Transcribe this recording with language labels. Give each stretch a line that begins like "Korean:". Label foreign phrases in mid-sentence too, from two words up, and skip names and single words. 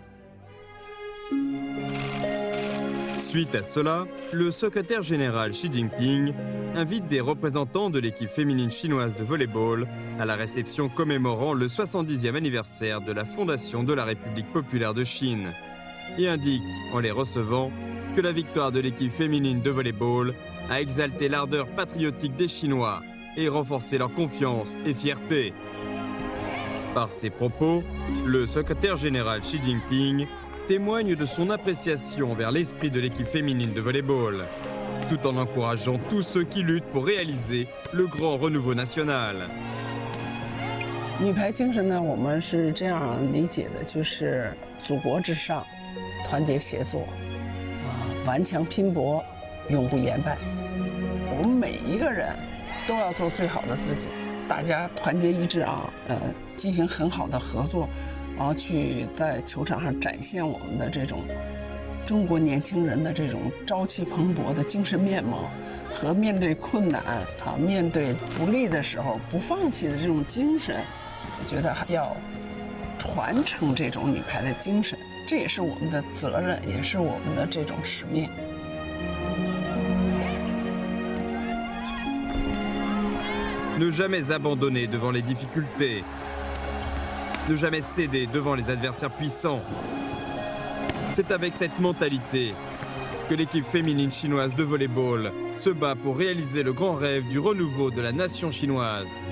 French: Suite à cela, le secrétaire général Xi Jinping invite des représentants de l'équipe féminine chinoise de volley-ball à la réception commémorant le 70e anniversaire de la fondation de la République populaire de Chine et indique, en les recevant, que la victoire de l'équipe féminine de volley-ball a exalté l'ardeur patriotique des Chinois et renforcé leur confiance et fierté. Par ses propos, le secrétaire général Xi Jinping témoigne de son appréciation envers l'esprit de l'équipe féminine de volley-ball, tout en encourageant tous ceux qui luttent pour réaliser le grand renouveau national.
Chinese: 女排精神呢，我们是这样理解的，就是祖国至上，团结协作，顽强拼搏，永不言败。我们每一个人都要做最好的自己，大家团结一致啊，进行很好的合作。然后去在球场上展现我们的这种中国年轻人的这种朝气蓬勃的精神面貌，和面对困难面对不利的时候不放弃的这种精神，我觉得还要传承这种女排的精神，这也是我们的责任，也是我们的这种使命。
French: Ne jamais abandonner devant les difficultés. Ne jamais céder devant les adversaires puissants. C'est avec cette mentalité que l'équipe féminine chinoise de volley-ball se bat pour réaliser le grand rêve du renouveau de la nation chinoise.